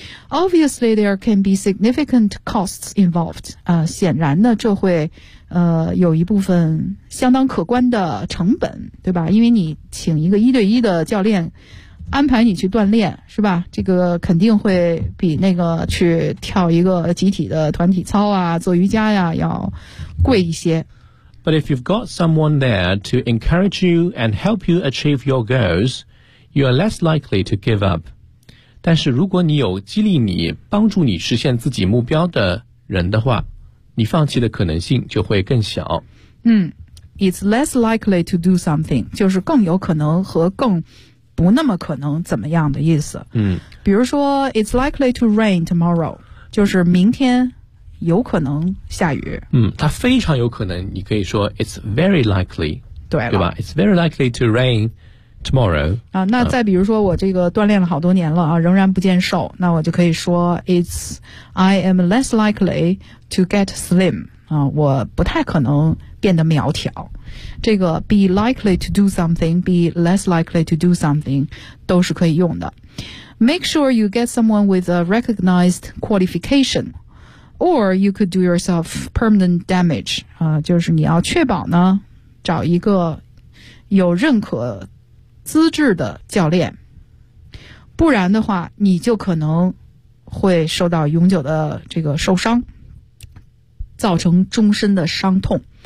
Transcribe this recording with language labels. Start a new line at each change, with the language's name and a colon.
English: Obviously there can be significant costs involved，
Chinese: 显然呢这会有一部分相当可观的成本，对吧？因为你请一个一对一的教练安排你去锻炼，是吧？这个肯定会比那个去跳一个集体的团体操啊，做瑜伽呀，要贵一些。
English: But if you've got someone there to encourage you and help you achieve your goals, you are less likely to give up.
Chinese: 但是如果你有激励你、帮助你实现自己目标的人的话，你放弃的可能性就会更小。
English: It's less likely to do something，
Chinese: 就是更有可能和更不那么可能怎么样的意思。比如说
English: It's likely to rain tomorrow，
Chinese: 就是明天有可能下雨。它非常有可能，你可以说
English: It's very likely，
Chinese: 对吧？
English: It's very likely to rain tomorrow。
Chinese: 啊，那再比如说我这个锻炼了好多年了啊，仍然不见瘦，那我就可以说
English: I am less likely to get slim，
Chinese: 啊，我不太可能变得苗条。这个
English: be likely to do something，
Chinese: be less likely to do something 都是可以用的。
English: Make sure you get someone with a recognized qualification or you could do yourself permanent damage。
Chinese: 就是你要确保呢找一个有认可资质的教练，不然的话你就可能会受到永久的这个受伤，造成终身的伤痛。